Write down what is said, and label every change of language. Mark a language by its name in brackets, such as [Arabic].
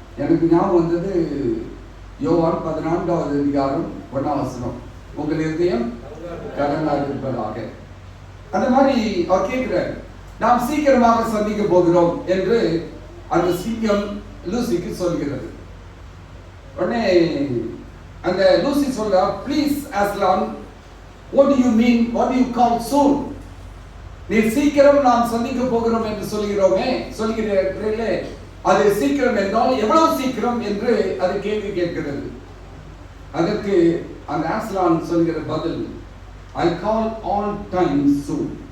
[Tamil] எனக்கு ஞாபகம் வந்தது யோவான் 14வது அதிகாரம் 1ஆம் வசனம், உங்கள் இதயம் கலங்காது இருப்பதாக. அந்த மாதிரி அவர் கேட்கிறார், நாம் சீக்கிரமாக சந்திக்க போகிறோம் என்று அந்த சிங்கம் லூசிக்கு சொல்கிறது. உடனே அந்த லூசி சொல்றா, please Azlan, [English] what do you mean, what do you call soon? [Tamil] நீ சீக்கிரம் நாம் சந்திக்க போகிறோம் என்று சொல்கிறீர்களே, அது சீக்கிரம் என்றால் எவ்வளவு சீக்கிரம் என்று அது கேள்வி கேட்கிறது. அதற்கு அந்த அஸ்லான் சொல்கிற பதில், [English] I call all time soon.